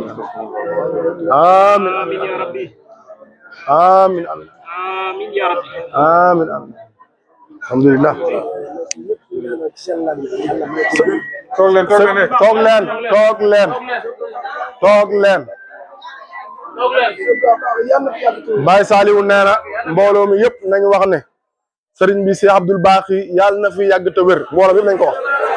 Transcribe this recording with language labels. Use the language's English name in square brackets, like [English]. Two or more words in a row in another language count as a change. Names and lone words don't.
[Arabic] آمين آمين يا ربي. آمين آمين آمين يا ربي. آمين آمين الحمد لله. [Wolof] toog leen Baye Saliou nee na mbooloo mi yëpp nañ wax ne sëriñ bi Cheikh Abdoul Baqi yàlla na fi yàgg te wér mbooloo mi yëpp nañ ko wax.